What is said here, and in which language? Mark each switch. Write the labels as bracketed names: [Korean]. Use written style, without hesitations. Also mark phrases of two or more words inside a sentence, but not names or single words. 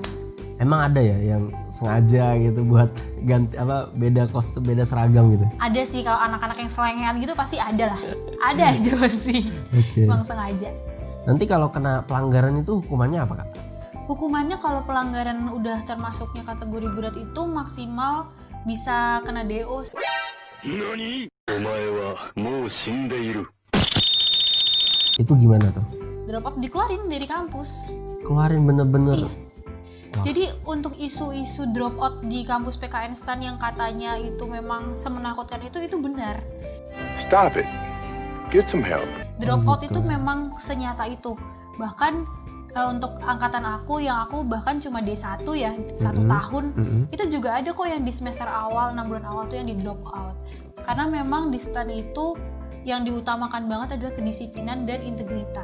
[Indonesian] Emang ada ya yang sengaja gitu buat ganti apa beda kostum, beda seragam gitu? Ada sih kalau anak-anak yang selengean gitu pasti ada lah. Ada aja pasti. Oke. Emang sengaja. Nanti kalau kena pelanggaran itu hukumannya apa Kak? Hukumannya kalau pelanggaran udah termasuknya kategori berat itu maksimal bisa kena DO. [Japanese] 何お前はもう死んでいる。 [Indonesian] Itu gimana tuh? [English] Drop out [Indonesian] dikeluarin dari kampus. Keluarin bener-bener. Iya. Jadi untuk isu-isu [English] drop out [Indonesian] di kampus PKN STAN yang katanya itu memang semenakutkan itu benar. [English] Stop it. Get some help. Drop out [Indonesian] itu memang senyata itu. Bahkan untuk angkatan aku yang aku bahkan cuma D1 ya, 1 tahun, itu juga ada kok yang di semester awal, 6 bulan awal tuh yang di [English] drop out. [Indonesian] Karena memang di STAN itu yang diutamakan banget adalah kedisiplinan dan integritas.